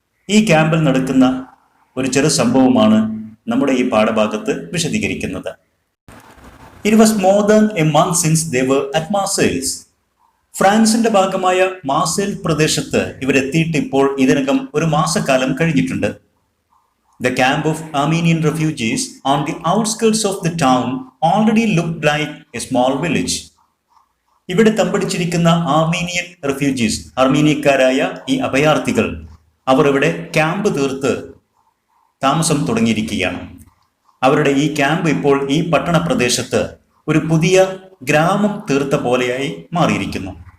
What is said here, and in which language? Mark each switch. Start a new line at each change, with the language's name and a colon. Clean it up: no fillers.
Malayalam: ഈ ക്യാമ്പിൽ നടക്കുന്ന ഒരു ചെറു സംഭവമാണ് നമ്മുടെ ഈ പാഠഭാഗത്ത് വിശദീകരിക്കുന്നത്.
English: It was more than a month since they were at Marseilles.
Malayalam: ഫ്രാൻസിന്റെ ഭാഗമായ മാർസെയിൽ പ്രദേശത്ത് ഇവരെത്തിയിട്ട് ഇപ്പോൾ ഇതിനകം ഒരു മാസക്കാലം കഴിഞ്ഞിട്ടുണ്ട്.
English: The camp of Armenian refugees on the outskirts of the town already looked like a small village.
Malayalam: ഇവിടെ തമ്പടിച്ചിരിക്കുന്ന ആർമീനിയൻ റെഫ്യൂജീസ്, ആർമീനിയക്കാരായ ഈ അഭയാർത്ഥികൾ, അവർ ഇവിടെ ക്യാമ്പ് തീർത്ത് താമസം തുടങ്ങിയിരിക്കുകയാണ്. അവരുടെ ഈ ക്യാമ്പ് ഇപ്പോൾ ഈ പട്ടണ പ്രദേശത്ത് ഒരു പുതിയ ഗ്രാമം തീർത്ത പോലെയായി മാറിയിരിക്കുന്നു.